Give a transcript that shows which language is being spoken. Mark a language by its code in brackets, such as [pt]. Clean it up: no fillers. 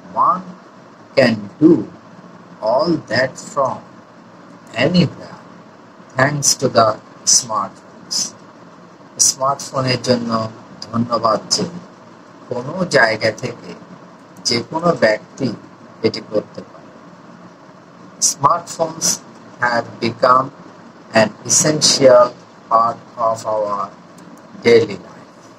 [en] One can do all that from anywhere thanks to the smartphones. [bn] স্মার্টফোনের জন্য ধন্যবাদ যে কোনো জায়গা থেকে যে কোনো ব্যক্তি এটি করতে পারে। [en] Smartphones have become an essential part of our daily life.